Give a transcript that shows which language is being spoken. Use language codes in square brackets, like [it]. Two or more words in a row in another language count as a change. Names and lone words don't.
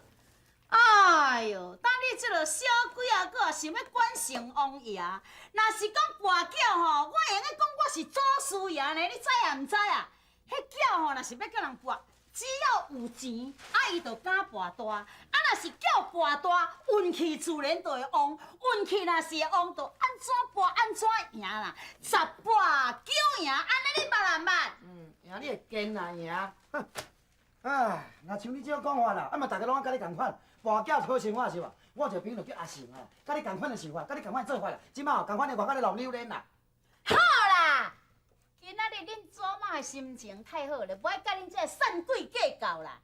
[nan] 哎呦，当你这个小鬼啊，搁想要管成王爷，若是讲跋筊吼，我会用讲我是祖师爷呢，你知也毋知啊？迄筊吼，若是要叫人跋，只要有钱，啊伊就敢跋大；啊若是叫跋大，运气自然就会旺。运气若是会旺，就安怎跋安怎赢啦，10跋9 赢，安尼你捌啊捌？赢你会坚啊赢。哼！啊，若像你这种讲法啦，啊嘛大家拢甲你共款，跋筊好生活是无？我有一个朋友叫阿成啊，甲你共款的想法，甲你共款做法啦。即摆吼共款的外口咧浪流连啦。好啦，今仔日恁祖妈的心情太好了，无爱甲恁这散鬼计较啦。